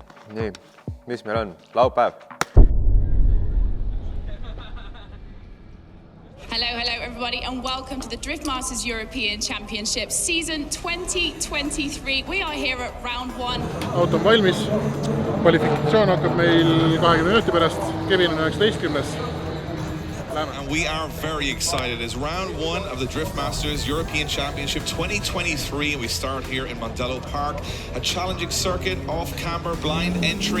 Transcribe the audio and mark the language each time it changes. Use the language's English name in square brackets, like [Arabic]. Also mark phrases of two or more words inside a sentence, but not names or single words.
[Estonian] Nii, mis meil on? Laupäev. [English] Hello everybody and welcome to the Drift Masters European Championship season 2023. We are here at round 1. [Estonian] Auto on valmis. Kvalifikatsioon hakkab meil 20 minuti pärast. Kevin on 19. [English] And we are very excited. It's round 1 of the Drift Masters European Championship 2023. We start here in Mondello Park, a challenging circuit, off-camber, blind entry.